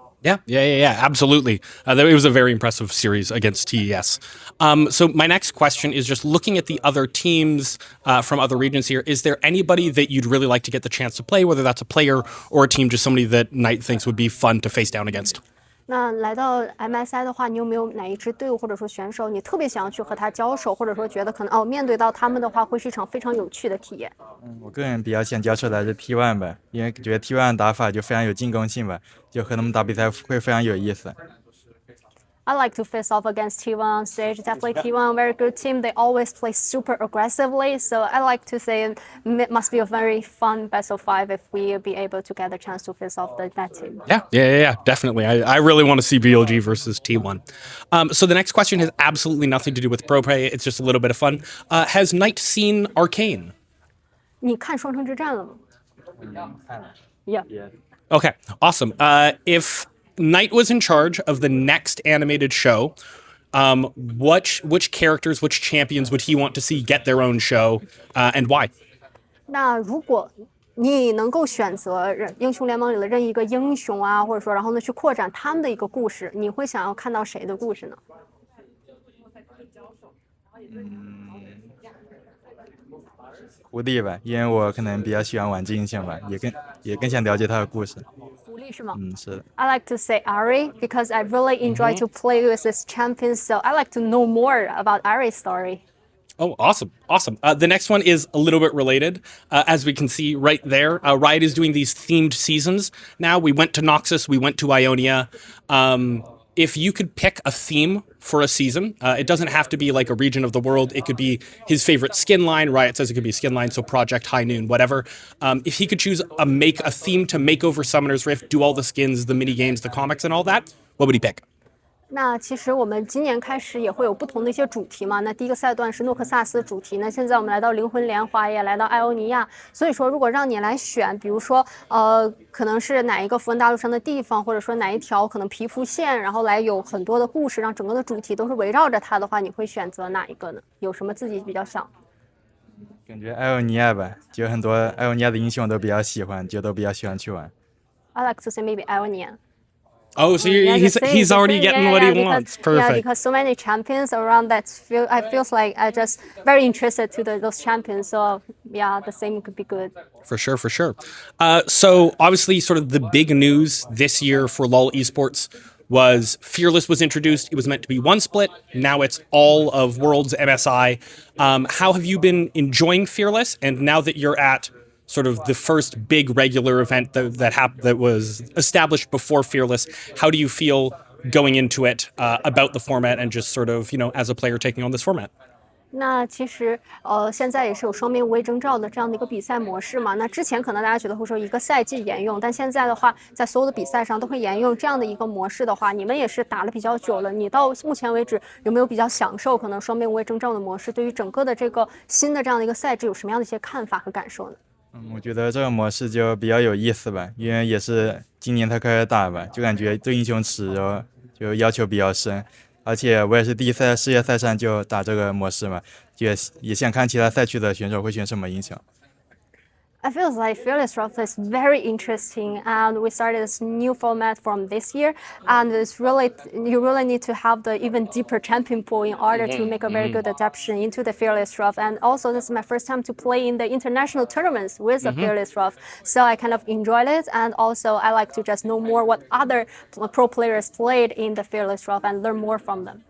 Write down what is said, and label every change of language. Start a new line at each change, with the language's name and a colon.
English: Yeah, absolutely. It was a very impressive series against TES. So my next question is just looking at the other teams from other regions here. Is there anybody that you'd really like to get the chance to play, whether that's a player or a team, just somebody that Knight thinks would be fun to face down against?
Chinese: 那来到 MSI 的话，你有没有哪一支队伍或者说选手，你特别想要去和他交手，或者说觉得可能面对到他们的话，会是一场非常有趣的体验？我个人比较想交手的还是 T1 吧，因为觉得 T1 打法就非常有进攻性吧，就和他们打比赛会非常有意思。
English: I like to face off against T1 on stage. Definitely T1, very good team. They always play super aggressively. So I like to say it must be a very fun best of 5 if we be able to get the chance to face off that team. Yeah, definitely. I really want to see BLG versus T1. So the next question has absolutely nothing to do with pro play. It's just a little bit of fun. Has Knight seen Arcane?
Chinese: 你看双城之战了吗？
English: Yeah. Okay, awesome. If Knight was in charge of the next animated show, which characters, which champions would he want to see get their own show, and why?
Chinese: 那如果你能够选择英雄联盟里的任意一个英雄啊，或者说然后呢去扩展他们的一个故事，你会想要看到谁的故事呢？狐狸吧，因为我可能比较喜欢玩这英雄吧，也更想了解他的故事。狐狸是吗？是的。
English: I like to say Ari because I really enjoy to play with this champion, so I like to know more about Ari's story. Oh, awesome. The next one is a little bit related. As we can see right there, Riot is doing these themed seasons. Now we went to Noxus, we went to Ionia. If you could pick a theme for a season, it doesn't have to be like a region of the world. It could be his favorite skin line. Riot says it could be skin line, so Project High Noon, whatever. If he could choose a theme to make over Summoner's Rift, do all the skins, the mini games, the comics, and all that, what would he pick?
Chinese: 那其实我们今年开始也会有不同的一些主题嘛。那第一个赛段是诺克萨斯主题，那现在我们来到灵魂莲华，也来到艾欧尼亚。所以说，如果让你来选，比如说可能是哪一个符文大陆上的地方，或者说哪一条可能皮肤线，然后来有很多的故事，让整个的主题都是围绕着它的话，你会选择哪一个呢？有什么自己比较想？感觉艾欧尼亚吧，就很多艾欧尼亚的英雄我都比较喜欢，就都比较喜欢去玩。
English: I like to say maybe Ionia. Oh, so Yeah, he's already getting what he wants. Perfect. Yeah, because so many champions around that I feels like I just very interested to those champions. So yeah, the same could be good. For sure, for sure. So obviously, sort of the big news this year for LoL esports was Fearless was introduced. It was meant to be one split. Now it's all of Worlds MSI. How have you been enjoying Fearless? And now that you're at sort of the first big regular event that was established before Fearless, how do you feel going into it about the format and just sort of, as a player taking on this format?
Chinese: 那其实现在也是有双面无畏征兆的这样的一个比赛模式嘛。那之前可能大家觉得会说一个赛季沿用，但现在的话，在所有的比赛上都会沿用这样的一个模式的话，你们也是打了比较久了，你到目前为止有没有比较享受可能双面无畏征兆的模式？对于整个的这个新的这样的一个赛制有什么样的一些看法和感受呢？我觉得这个模式就比较有意思吧，因为也是今年才开始打吧，就感觉对英雄池就要求比较深，而且我也是第一次在世界赛上就打这个模式嘛，也想看其他赛区的选手会选什么英雄。
English: I feel like Fearless Draft is very interesting, and we started this new format from this year, and it's really you really need to have the even deeper champion pool in order to make a very good adaptation into the Fearless Draft. And also, this is my first time to play in the international tournaments with the Fearless Draft, so I kind of enjoyed it, and also I like to just know more what other pro players played in the Fearless Draft and learn more from them.